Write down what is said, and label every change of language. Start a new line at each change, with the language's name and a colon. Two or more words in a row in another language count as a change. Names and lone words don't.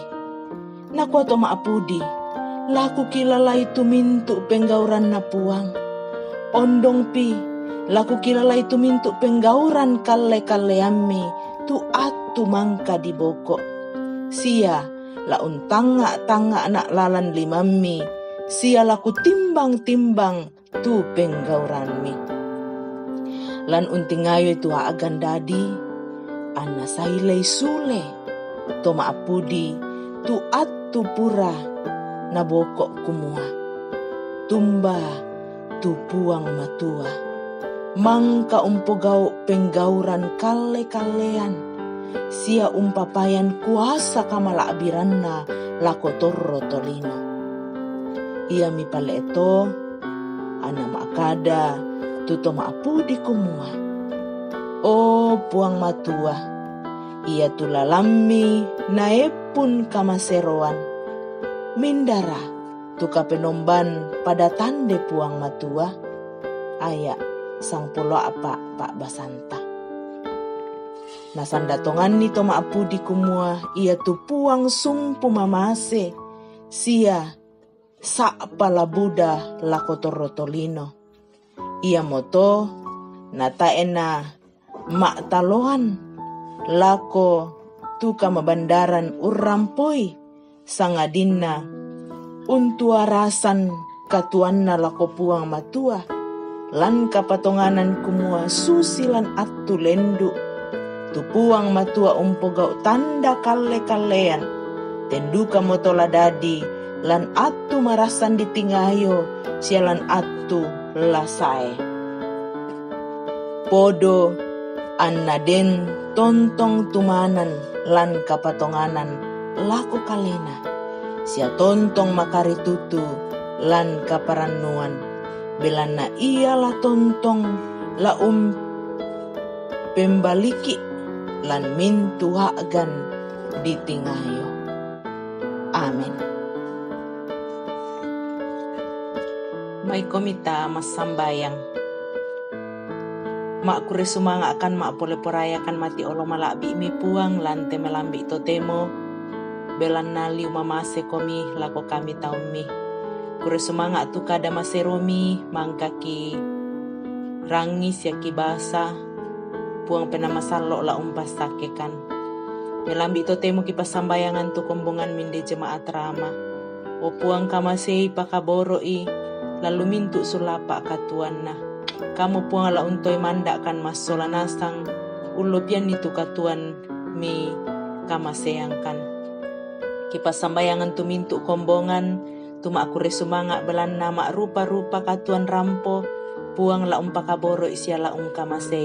Toraja-Sa'dan: Nakwa to maapudi laku kilalai tu mintu penggauran na puang. Ondong pi, laku kilalai tu mintu penggauran kale-kaleami tu atu mangka di boko. Sia la untanga-tanga anak lalan limami sia laku timbang-timbang tu penggauranmi. Lan untingayo itu agan dadi, ana sailei sule, to maapudi tu atu pura na bokok kumua. Tumba tu puang matua, mangka umpogau penggauran kale-kalean, sia umpapayan kuasa kamala abiranna lako torro tolino. Ia mi pale eto, ana maakada, tuto maapudi kumua. O puang matua, ia tulalammi naepun kamaseroan, mindara tuka penomban pada tande puang matua, aya sang pulo apa Pak Basanta. Nasanda tongan ni to maapudi kumua, ia tu puang sumpu mamase, sia sakpala Buddha lako torotolino. Ia moto nataena mak taloan lako tuka mabandaran urampoi sangadinna untua rasan katuanna lako puang matua, lan kapatonganan kumua susilan atu lendu tu puang matua umpogau tanda kale-kalean tenduka motola dadi lan atu marasan ditingayo sialan atu lasae. Podo annaden tontong tumanan lan kapatonganan lako kalena, sia tontong makari tutu lan kaparannuan, belana ialah tontong la pembaliki lan mintu hagan ditingayo. Amin. May komita masambayang. Mak kure sumanga akan mak pole porayakan mati olo malabi mi puang lante melambi totemo belan nali umamase komi lako kami taumi. Kure sumanga tu kada maseromi mangkaki rangis yaki basa puang pena masalo la umpas sakekan. Melambi totemo kipasambayangan tu kombongan minde jemaat rama. O puang kamasei pakaboroi lalu mintu sulapa katuanna. Kamu puang la untoy mandakan mas solanasang ulopian itu katuan mi kamaseangkan. Kipas sambayangan tu mintu kombongan tu makure sumanga belan nama rupa-rupa katuan rampo puang la umpakaboro isya la kamasei.